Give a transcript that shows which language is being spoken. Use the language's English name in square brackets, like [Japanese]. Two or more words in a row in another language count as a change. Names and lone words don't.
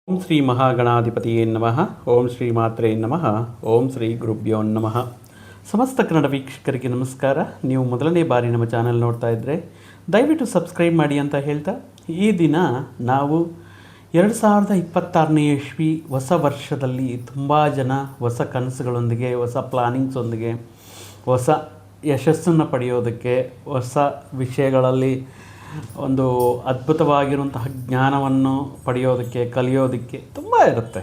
[Sanskrit] ಓಂ ಶ್ರೀ ಮಹಾಗಣಾಧಿಪತಿಯೇ ನಮಃ. ಓಂ ಶ್ರೀ ಮಾತ್ರೇ ನಮಃ. ಓಂ ಶ್ರೀ ಗುರುಭ್ಯೋ ನಮಃ. [Kannada] ಸಮಸ್ತ ಕನ್ನಡ ವೀಕ್ಷಕರಿಗೆ ನಮಸ್ಕಾರ. ನೀವು ಮೊದಲನೇ ಬಾರಿ ನಮ್ಮ ಚಾನಲ್ ನೋಡ್ತಾ ಇದ್ದರೆ ದಯವಿಟ್ಟು ಸಬ್ಸ್ಕ್ರೈಬ್ ಮಾಡಿ ಅಂತ ಹೇಳ್ತಾ, ಈ ದಿನ ನಾವು 2026ನೇ ಇಸ್ವಿ ಹೊಸ ವರ್ಷದಲ್ಲಿ ತುಂಬ ಜನ ಹೊಸ ಕನಸುಗಳೊಂದಿಗೆ, ಹೊಸ ಪ್ಲಾನಿಂಗ್ಸೊಂದಿಗೆ, ಹೊಸ ಯಶಸ್ಸನ್ನು ಪಡೆಯೋದಕ್ಕೆ, ಹೊಸ ವಿಷಯಗಳಲ್ಲಿ ಒಂದು ಅದ್ಭುತವಾಗಿರುವಂತಹ ಜ್ಞಾನವನ್ನು ಪಡೆಯೋದಕ್ಕೆ, ಕಲಿಯೋದಕ್ಕೆ ತುಂಬ ಇರುತ್ತೆ.